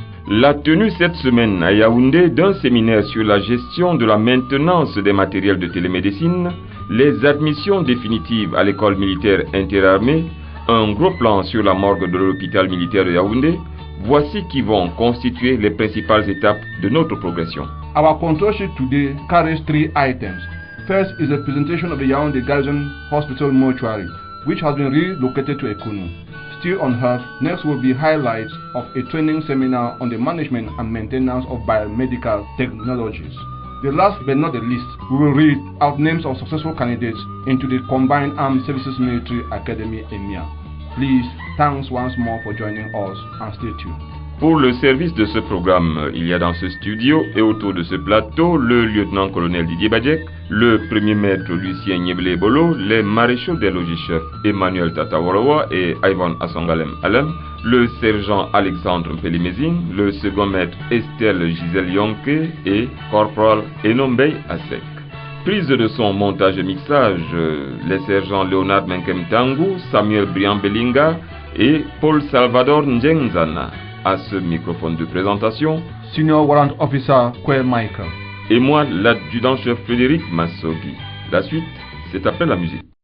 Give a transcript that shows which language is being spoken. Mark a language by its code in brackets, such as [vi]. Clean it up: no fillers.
[fr] La tenue cette semaine à Yaoundé d'un séminaire sur la gestion de la maintenance des matériels de télémédecine, les admissions définitives à l'école militaire interarmée, un gros plan sur la morgue de l'hôpital militaire de Yaoundé, voici qui vont constituer les principales étapes de notre progression. [en] Our control sheet today carries 3 items. First is the presentation of the Yaoundé Garrison Hospital mortuary, which has been relocated to Ekunu. Still on Earth, next will be highlights of a training seminar on the management and maintenance of biomedical technologies. The last but not the least, we will read out names of successful candidates into the Combined Armed Services Military Academy EMIA. Please, thanks once more for joining us and stay tuned. [fr] Pour le service de ce programme, il y a dans ce studio et autour de ce plateau le lieutenant-colonel Didier Badjek, le premier maître Lucien Nieblé-Bolo, les maréchaux des logis-chefs Emmanuel Tatawarawa et Ivan Assangalem Alem, le sergent Alexandre Mpelimezine, le second maître Estelle Gisèle Yonke et corporal Enombey Asek. Prise de son, montage et mixage, les sergents Léonard Menkem Tangou, Samuel Brian Belinga et Paul Salvador Njengzana. À ce microphone de présentation, [en] Senior Warrant Officer Quayle Michael. [fr] Et moi, l'adjudant-chef Frédéric Massogi. La suite, c'est après la musique.